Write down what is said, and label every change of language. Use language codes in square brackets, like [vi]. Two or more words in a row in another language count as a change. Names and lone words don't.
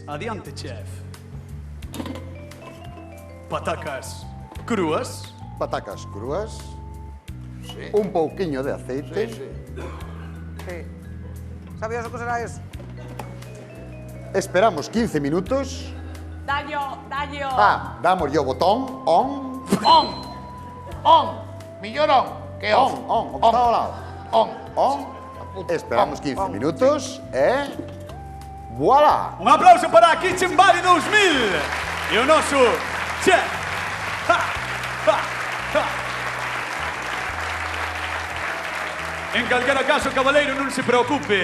[gl] Adiante, chef. Patacas crúas. Patacas crúas. Sí. Un pouquiño de aceite. Sí. Sí. Sabías o que será eso? Esperamos 15 minutos. Dallo. Damos o botón on. On. Millor on. Que On, on. o que está ao lado. On. Esperamos 15 minutos e... Voilà! Un aplauso para a Kitchen Valley 2000 e o noso chef. En calquera caso, cabaleiro, non se preocupe.